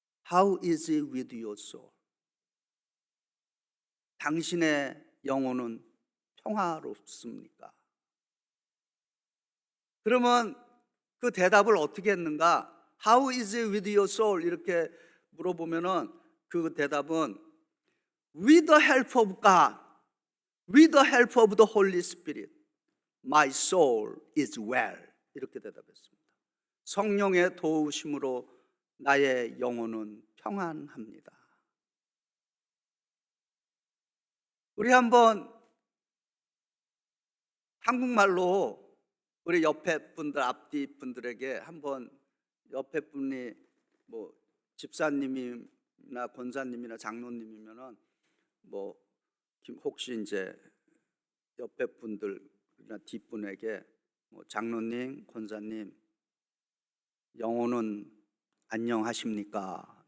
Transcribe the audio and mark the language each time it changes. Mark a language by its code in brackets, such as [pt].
[en] How is it with your soul? [ko] 당신의 영혼은 평화롭습니까? 그러면 그 대답을 어떻게 했는가? [en] How is it with your soul? [ko] 이렇게 물어보면은 그 대답은 [en] With the help of God, with the help of the Holy Spirit, my soul is well. [ko] 이렇게 대답했습니다. 성령의 도우심으로 나의 영혼은 평안합니다. 우리 한번 한국말로 우리 옆에 분들, 앞뒤 분들에게 한번, 옆에 분이 뭐 집사님이나 권사님이나 장로님이면은 뭐 혹시 이제 옆에 분들이나 뒷분에게 뭐 장로님, 권사님, 영혼은 안녕하십니까?